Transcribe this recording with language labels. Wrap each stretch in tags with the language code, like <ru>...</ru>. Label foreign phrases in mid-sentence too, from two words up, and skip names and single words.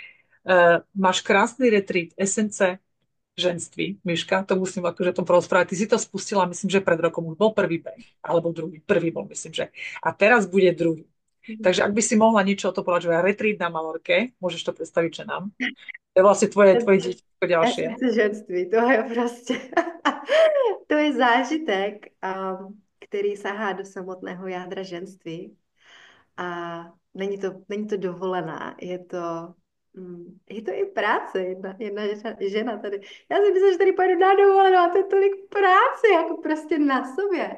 <sk>Máš krásny retreat, esence ženství, Miška, to musím akože to porozprávať. Ty si to spustila, myslím, že pred rokom už bol prvý beh, alebo druhý. Prvý bol, myslím, že. A teraz bude druhý. Takže ak by si mohla niečo o to povedať, že retreat na Malorke, môžeš to predstaviť, že nám. To je vlastne tvoje dieťatko ďalšie.</sk> <cs>Esence ženství, to je prostě, to je zážitek, který sahá do samotného jádra ženství. A není to dovolená, je to i práce, jedna žena tady. Já si myslím, že tady pojedu na dovolenou a to je tolik práce, jako prostě na sobě.</cs>